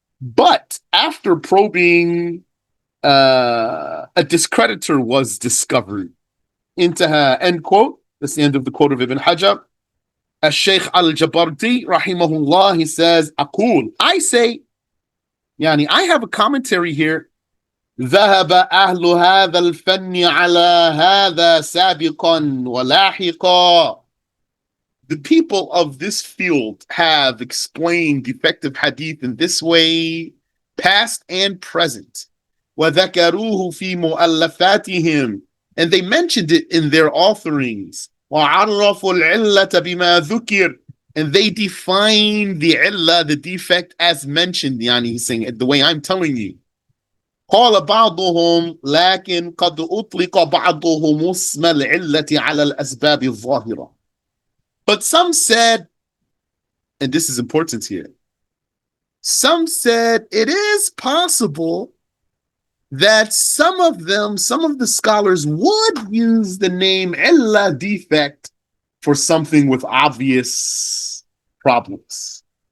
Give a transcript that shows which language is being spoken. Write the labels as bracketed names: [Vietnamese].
[English] But after probing, a discreditor was discovered. Intaha, end quote. That's the end of the quote of Ibn Hajar. Al-Shaykh Al-Jabarti, rahimahullah, he says, Aqul, I say, yani, I have a commentary here. [Arabic] ذهب أهل هذا الفن على هذا سابقا ولاحقا. [English] The people of this field have explained defective hadith in this way, past and present. [Arabic] وذكروه في مؤلفاتهم. [English] And they mentioned it in their authoring's. [Arabic] وعرفوا العلة بما ذكر. [English] And they define the illah, the defect, as mentioned. Yani, he's saying it the way I'm telling you. [Arabic] قال بعضهم لكن قد أطلق بعضهم اسم العلة على الأسباب الظاهرة. [English] But some said, and this is important here, some said it is possible that some of the scholars would use the name illah, defect, for something with obvious problems.